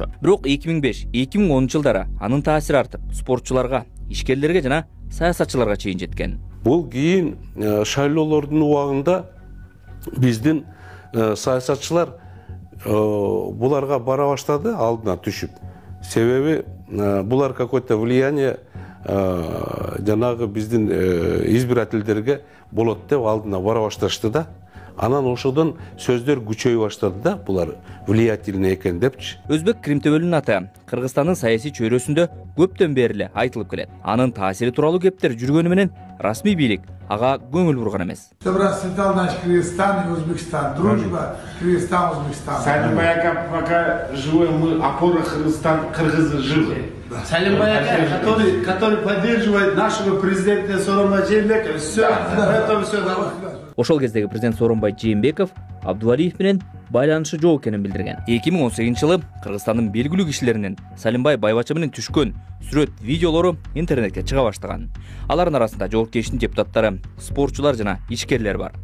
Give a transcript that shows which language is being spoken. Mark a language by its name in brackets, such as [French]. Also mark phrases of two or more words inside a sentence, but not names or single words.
[Kyrgyz] Бирок 2005-2010 жылдары анын таасири артып, спортчуларга, ишкерлерге жана саясатчыларга чейин жеткен. Бул кийин шайлоолордун убагында биздин саясатчылар буларга бара баштады, алдына түшүп. Себеби булар [Russian] какое-то влияние [Kyrgyz] жанагы биздин избирательдерге болот деп алдына бара башташты да. Анан ошодон сөздөр күчөй баштады да, булар влиятельный экен депчи. Өзбек Кримтөбөлүнүн аты Кыргызстандын саясий чөйрөсүндө көптөн бери эле айтылып келет. Анын таасири тууралуу кептер жүргөнү менен расмий бийлик ага көңүл бурган эмес. [Russian] Расцветал наш Кыргызстан и Узбекистан. Дружба Кыргызстан, Узбекистан. Салимбай ака пока живой, мы опора Кыргызстан, кыргызы живы. Салимбай ака, который поддерживает нашего президента Сооронбай Жээнбекова. Все, это все нормально. [Kyrgyz] Ошол кездеги президент Сооронбай Жээнбеков Абдувалиев менен байланышы жок экенин билдирген. 2018-жылы Кыргызстандын белгилүү кишилеринин Салимбай Байбача менен түшкөн сүрөт, видеолору интернетке чыга баштаган. Алардын арасында жоопкерчиликтин депутаттары, спортчулар жана ишкерлер бар.